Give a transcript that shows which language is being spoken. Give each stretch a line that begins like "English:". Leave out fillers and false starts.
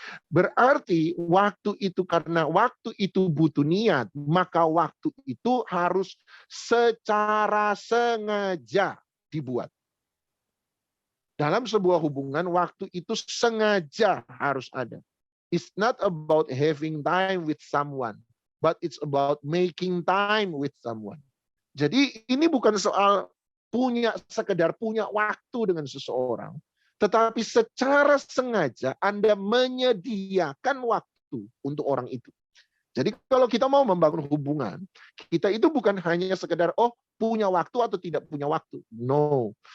Indonesian: Berarti waktu itu, karena waktu itu butuh niat, maka waktu itu harus secara sengaja dibuat. Dalam sebuah hubungan, waktu itu sengaja harus ada.
English: It's not about having time with someone, but it's about making time with someone.
Indonesian: Jadi ini bukan soal sekedar punya waktu dengan seseorang, tetapi secara sengaja Anda menyediakan waktu untuk orang itu. Jadi kalau kita mau membangun hubungan, kita itu bukan hanya sekedar punya waktu atau tidak punya waktu. No.